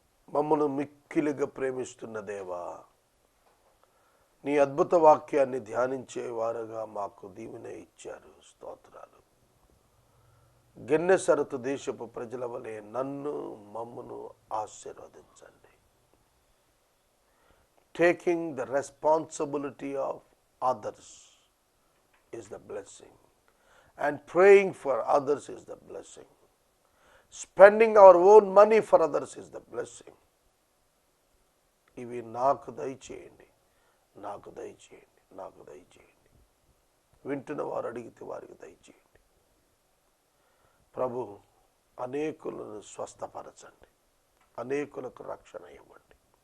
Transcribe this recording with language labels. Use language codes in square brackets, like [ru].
[te] మమ్మల్ని మిక్కిలిగా ప్రేమిస్తున్న దేవా, నీ అద్భుత వాక్యాన్ని ధ్యానించే వారుగా మాకు దీవెన ఇచ్చారు. స్తోత్రాలు. గెన్నెసరతు దేశపు ప్రజల వలె నన్ను మమ్మను ఆశీర్వదించండి. [en] Taking the responsibility of others is the blessing, and praying for others is the blessing. Spending our own money for others is the blessing. [te] ఇవి నాకు దయచేయండి, నాకు దయచేయండి, నాకు దయచేయండి. వింటున్న వారు అడిగితే వారికి దయచేయండి. ప్రభు, అనేకులను స్వస్థపరచండి, అనేకులకు రక్షణ ఇవ్వండి.